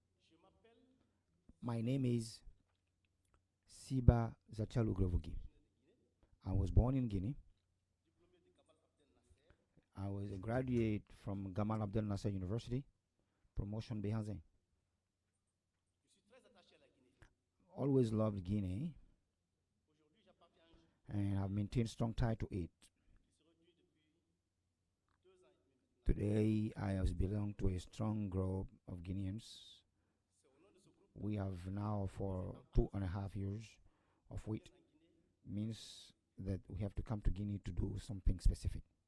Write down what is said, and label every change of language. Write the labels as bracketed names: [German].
[French] je m'appelle [English] my name is Siba Zachalu Groboge. I was born in Guinea. I was a graduate from Gamal Abdel Nasser University, promotion Behanzin. [French] je suis très attaché à la Guinée. [English] Always loved Guinea, [French] Aujourd'hui, j'appartiens à un groupe [English] and have maintained strong tie to it. [French] qui se réunit depuis 2 ans et demi maintenant. [English] Today, I have belong to a strong group of Guineans. [French] C'est au nom de ce groupe [English] We have now for 2.5 years of wait, [French] en Guinée, [English] means that we have to come to Guinea to do something specific.